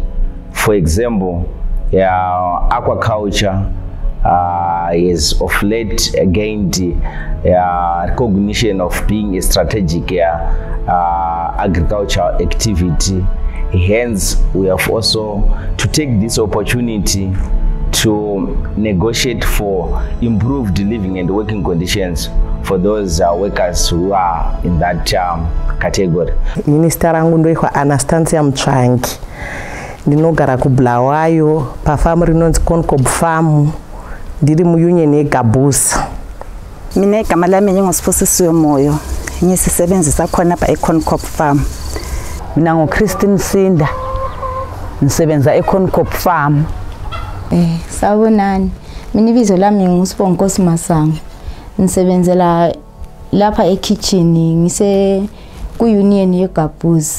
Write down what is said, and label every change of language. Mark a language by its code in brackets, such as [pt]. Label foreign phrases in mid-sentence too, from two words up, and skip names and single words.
[en] For example, aquaculture is of late gained recognition of being a strategic agricultural activity. Hence, we have also to take this opportunity to negotiate for improved living and working conditions for those workers who are in that category. Minister Angundoikwa Anastasia Mchwangi. [sn] Ndinogara ku Bulawayo pa farm rinonzi Concob Farm ndiri mu union yeGapwuz. [nd] Mina igama lami ngingosiphosisiwe moyo. Ngiyisebenzisa khona apha eConcorp Farm. Mina ngoChristine Sinda. Nisebenza eConcorp Farm. Sawubonani. Mina ibizo lami ngusipho Nkosi Masango. Nisebenzela lapha ekitchen ngise ku-union yeGapwuz.